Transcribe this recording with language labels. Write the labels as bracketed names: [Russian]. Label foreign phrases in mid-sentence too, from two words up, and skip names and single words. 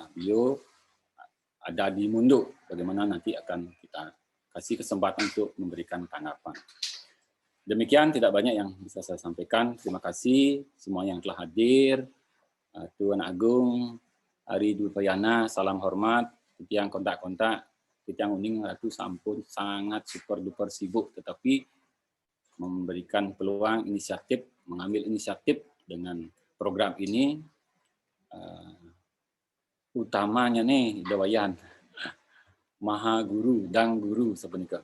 [Indonesian] Beliau ada di Munduk, bagaimana nanti akan kita kasih kesempatan untuk memberikan tanggapan. Demikian, tidak banyak yang bisa saya sampaikan. Terima kasih semua yang telah hadir. Tuan Agung, Ari Dulpayana, salam hormat. Yang kontak-kontak, yang [Balinese] uning Ratu sampun [Indonesian] sangat [English] super duper [Indonesian] sibuk, tetapi memberikan peluang inisiatif, mengambil inisiatif dengan program ini. Utamanya nih, Ida Wayan, Maha Guru, Dang Guru sebenarnya.